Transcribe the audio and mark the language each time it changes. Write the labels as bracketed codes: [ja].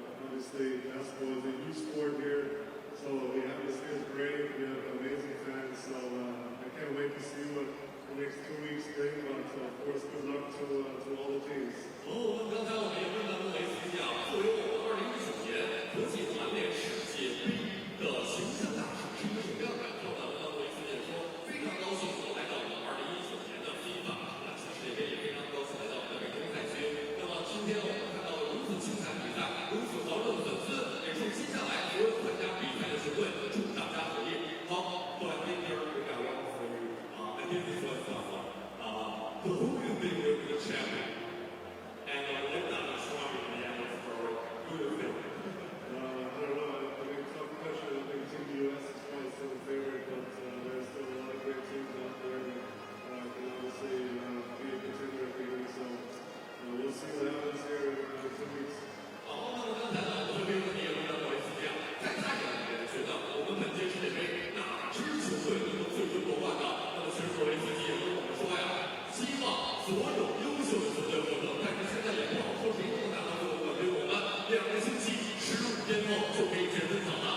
[en] Basketball is a youth sport here, so the atmosphere is great. We have amazing fans, so I can't wait to see what the next 2 weeks bring. But of course, good luck to all the teams. [zh] 刚才我们也问到诺维斯基啊，作为我们2019年国际团联世界杯的形象大使，是一个什么样的感受呢？诺维斯基说，非常高兴我来到我们2019年的FIBA篮球世界杯，也非常高兴来到我们的北京赛区。那么今天我们看到了如此精彩的比赛，如此豪热的粉丝。也是接下来所有参加比赛的球队，祝大家好运。 [en] 好，so I think here we got one for you. I think this was the who you think will be the champion, and let that try in the end for who you think. I don't know. I mean, tough question. I think Team US is probably still the favorite, but there's still a lot of great teams out there that can obviously be a contender for you. So we'll see what happens here in 2 weeks. [zh] 好，那么刚才呢，我们这边问题也问到诺维斯基啊，在他眼里觉得我们本届世界杯哪支球队能够最终夺冠呢？那么其实诺维斯基也跟我们说呀，希望所有优秀的球队获得，但是现在也不好说谁能拿到这个冠军。我们2个星期15天后就可以见分晓了。